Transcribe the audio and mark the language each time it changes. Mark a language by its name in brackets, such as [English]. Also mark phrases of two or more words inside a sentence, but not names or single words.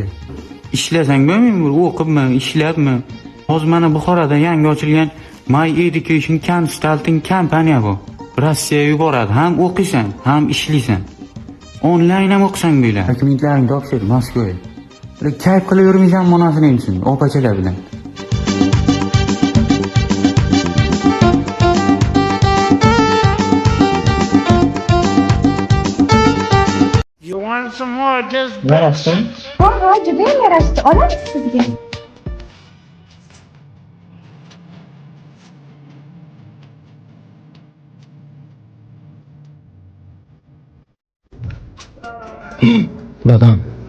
[Uzbek] Ishlasang bo'lmaymi? O'qibmi, ishlabmi? Hozir mana Buxoroda yangi ochilgan My Education Consulting kompaniya bu. Rossiyaga yuboradi. Ham o'qiysan, ham ishlaysan. Onlayn ham o'qisang bo'ladi. Dokumentlaringni topshir Moskvaga. Kayf qilib yurmaysan monasini ensin, opachalar bilan. [English] You want some more of this? [Uzbek] Yarashsin? Ha, juda ham yarashdi. Olamiz sizga. Dadam.